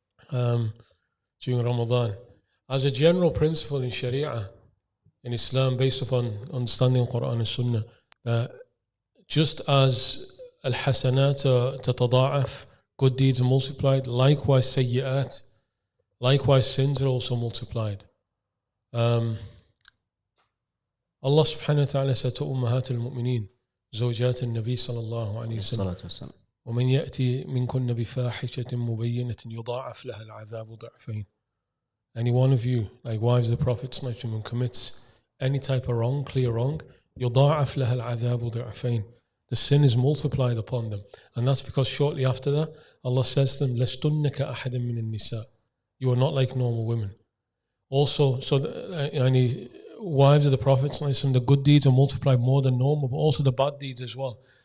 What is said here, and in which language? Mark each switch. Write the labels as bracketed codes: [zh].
[en] during Ramadan. As a general principle in Sharia, in Islam, based upon understanding Quran and Sunnah, just as al-hasanat tatada'af, good deeds are multiplied, likewise sayyi'at, likewise sins are also multiplied. Allah subhanahu wa ta'ala said to Ummahat al-Mu'mineen, [ar] زوجات النبي صلى الله عليه وسلم ومن يأتي منكن بفاحشة مبينة يضاعف لها العذاب ضعفين. [en] Any one of you, like wives of the Prophet, commits any type of wrong, clear wrong, [ar] يضاعف لها العذاب ضعفين. [en] The sin is multiplied upon them. And that's because shortly after that, Allah says to them, [ar] لَسْتُنَّ كَأَحَدٍ مِّنَ النِّسَاءِ. [en] You are not like normal women. Also, so wives of the Prophet, the good deeds are multiplied more than normal, but also the bad deeds as well.